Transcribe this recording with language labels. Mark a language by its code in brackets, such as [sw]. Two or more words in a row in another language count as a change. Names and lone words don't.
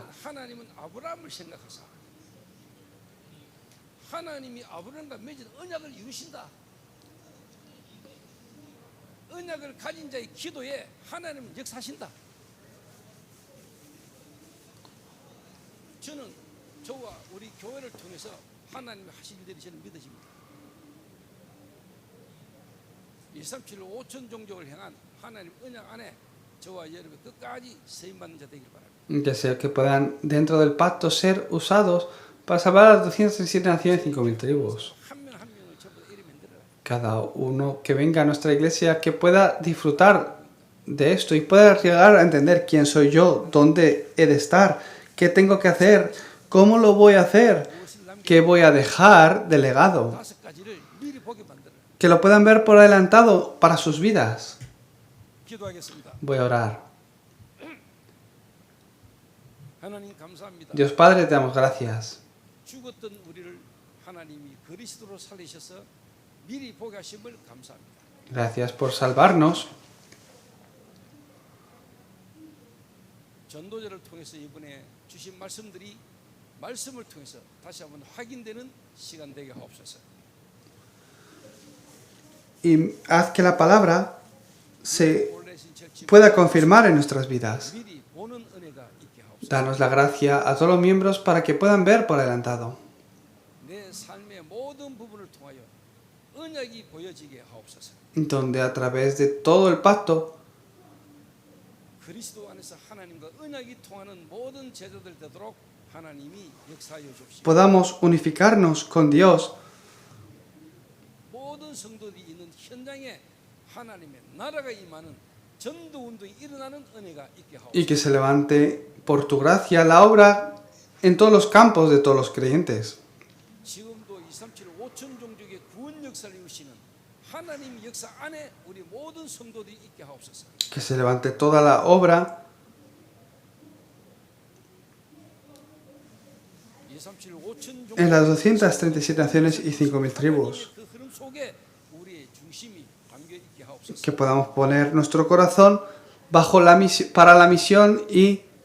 [ko] 하나님은 아브라함을 생각하사 하나님이 아브라함과 맺은 언약을 이루신다. 언약을 가진 자의 기도에 하나님은 역사하신다. 저는 저와 우리 교회를 통해서 하나님이 하실 일들이 저는 믿어집니다. 237 5천 종족을 향한 하나님 언약 안에 저와 여러분 끝까지 세임받는 자 되길 바랍니다. [es] Ya sea que puedan dentro del pacto ser usados para salvar a las 237 naciones y 5.000 tribus. [ko] 한 명 한 명을 전부 다 이름 만들어라. [es] Cada uno que venga a nuestra iglesia que pueda disfrutar de esto y pueda llegar a entender quién soy yo, dónde he de estar, qué tengo que hacer, cómo lo voy a hacer, qué voy a dejar de legado. [ko] 5가지를 미리 보게 만들어라. [es] Que lo puedan ver por adelantado para sus vidas. [ko] 기도하겠습니다. [es] Voy a orar. [ko] 하나님 감사합니다. [es] Dios Padre, te damos gracias. [ko] 죽었던 우리를 하나님이 그리스도로 살리셔서 미리 보게 하심을 감사합니다. [es] Gracias por salvarnos. [ko] 전도자를 통해서 이번에 주신 말씀들이 말씀을 통해서 다시 한번 확인되는 시간 되게 하옵소서. [es] Y haz que la palabra se 올레신 철치 pueda confirmar en nuestras vidas. [ko] 미리 보는 은혜가 있게 하옵소서. [es] Danos la gracia a todos los miembros para que puedan ver por adelantado. [ko] 내 삶의 모든 부분을 통하여 언약이 보여지게 하옵소서. [es] Donde a través de todo el pacto [ko] 그리스도 안에서 하나님과 언약이 통하는 모든 제자들 되도록 하나님이 역사하여 주옵시고 [es] podamos unificarnos con Dios [ko] 모든 성도들이 있는 현장에 하나님의 나라가 임하는 전도 운동이 일어나는 은혜가 있게 [es] y que [ko] 하옵소서. [es] se levante por tu gracia la obra en todos los campos de todos los creyentes. [ko] 지금도 237 5천 종족의 구원 역사를 이루시는 하나님 역사 안에 우리 모든 성도들이 있게 하옵소서. [es] Que se levante toda la obra [ko] 237 5천 [es] en las [ko] 종족 [es] 237 naciones y 5.000 tribus. [ko] 그 흐름 속에 우리의 중심이 담겨 있게 하옵소서. [es] Que podamos poner nuestro corazón bajo para la misión y